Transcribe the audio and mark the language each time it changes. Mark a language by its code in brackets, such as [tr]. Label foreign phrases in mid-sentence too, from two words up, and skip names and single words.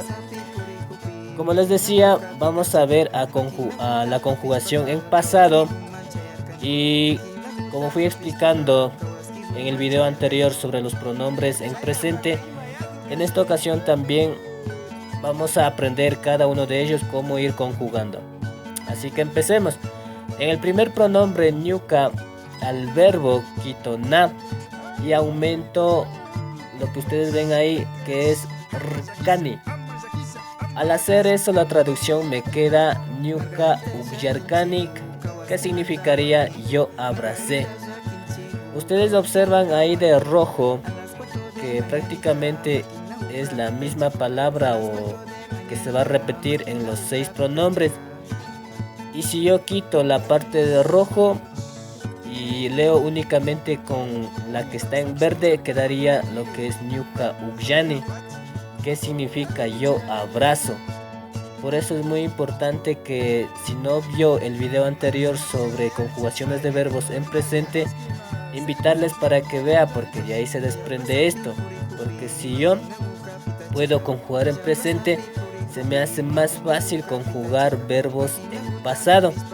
[es] Como les decía, vamos a ver a la conjugación en pasado, y como fui explicando en el video anterior sobre los pronombres en presente, en esta ocasión también vamos a aprender cada uno de ellos cómo ir conjugando. Así que empecemos. En el primer pronombre ñuka, al verbo quito na y aumento lo que ustedes ven ahí, que es rkani. Al hacer eso, la traducción me queda [qu] ñuka ubyarkanik, [es] que significaría yo abracé. Ustedes observan ahí de rojo que prácticamente es la misma palabra o que se va a repetir en los 6 pronombres. Y si yo quito la parte de rojo y leo únicamente con la que está en verde, quedaría lo que es [qu] ñuka ubyani, [es] que significa yo abrazo. Por eso es muy importante que, si no vio el video anterior sobre conjugaciones de verbos en presente, invitarles para que vea, porque de ahí se desprende esto. Porque si yo puedo conjugar en presente, se me hace más fácil conjugar verbos en pasado.